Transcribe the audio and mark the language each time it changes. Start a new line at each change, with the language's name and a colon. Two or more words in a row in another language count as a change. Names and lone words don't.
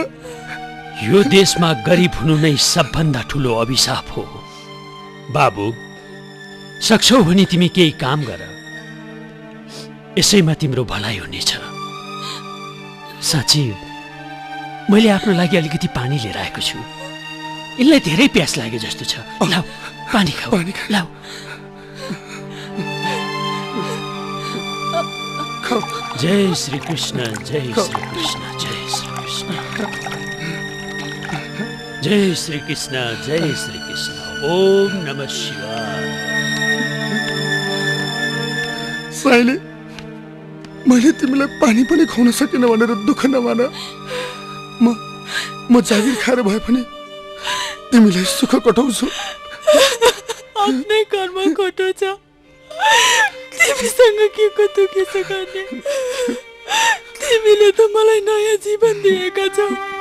Nepali: यो देशमा गरिब हुनु नै सबभन्दा ठुलो अभिशाप हो बाबु सक्छौ भने तिमी केही काम गर यसैमा तिम्रो भलाइ हुनेछ साँच्ची मैले आफ्नो लागि अलिकति पानी लिएर आएको छु यसलाई धेरै प्यास लाग्यो जस्तो छ लाऊ पानी खाऊ लाऊ
Sanskrit: जय श्री कृष्ण जय श्री कृष्ण जय श्री कृष्ण जय श्री कृष्ण जय श्री कृष्ण ओम नमः शिवाय
Nepali: साइली मैले तिमीलाई पानी पनि खुवाउन सकिन भनेर दुःख नमान म जागिर खाएर भए पनि तिमीलाई सुख कटाउँछु आफ्नै कर्म खोटो छ तिमीसँग के को दुखेछ गर्ने तिमीले त मलाई नयाँ जीवन दिएका छौ